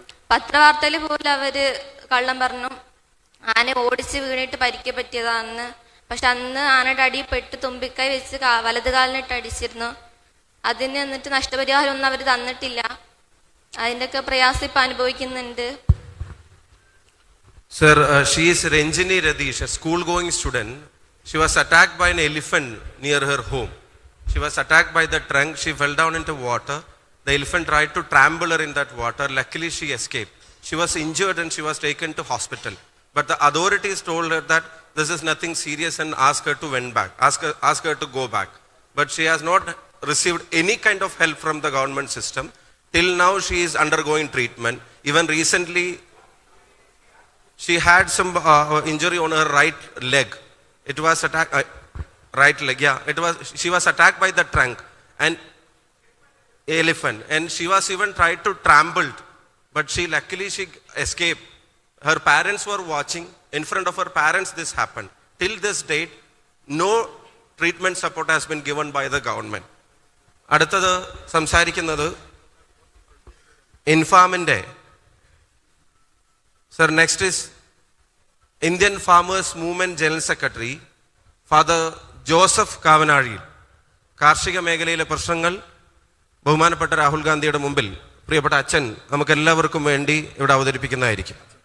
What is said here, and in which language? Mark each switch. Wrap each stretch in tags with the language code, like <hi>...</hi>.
<ml>പത്രവാർത്തയിൽ പോലും അവർ കള്ളം പറഞ്ഞു ആന ഓടിച്ച് വീണിട്ട് പരിക്ക് പറ്റിയതാണെന്ന്. പക്ഷെ അന്ന് ആനയുടെ അടിയിൽ പെട്ട് തുമ്പിക്കൈ വെച്ച് വലത് കാലിനിട്ട് അടിച്ചിരുന്നു. അതിന് എന്നിട്ട് നഷ്ടപരിഹാരം ഒന്നും അവർ തന്നിട്ടില്ല. അതിൻ്റെയൊക്കെ പ്രയാസം ഇപ്പം അനുഭവിക്കുന്നുണ്ട്.</ml> <en>Sir, she is Ranjini Radish, a school-going student. She was attacked by an elephant near her home. She was attacked by the trunk. She fell down into water. The elephant tried to trample her in that water. Luckily, she escaped. She was injured and she was taken to hospital. But the authorities told her that this is nothing serious and asked her to went back, ask her to go back. But she has not received any kind of help from the government system. Till now, she is undergoing treatment. Even recently, she had some injury on her right leg. It was right leg, yeah. She was attacked by the trunk and elephant, and she was even tried to trampled, but luckily she escaped. her parents were watching. In front of her parents this happened. Till this date, no treatment support has been given by the government.</en> <ml>അടുത്തത് സംസാരിക്കുന്നത് ഇൻഫാമിൻ്റെ sir.</ml> <en>Next is Indian farmers movement general secretary father Joseph Kavanazhiyil.</en> <ml>കാർഷിക മേഖലയിലെ പ്രശ്നങ്ങൾ ബഹുമാനപ്പെട്ട രാഹുൽ ഗാന്ധിയുടെ മുമ്പിൽ പ്രിയപ്പെട്ട അച്ഛൻ നമുക്കെല്ലാവർക്കും വേണ്ടി ഇവിടെ അവതരിപ്പിക്കുന്നതായിരിക്കും.</ml>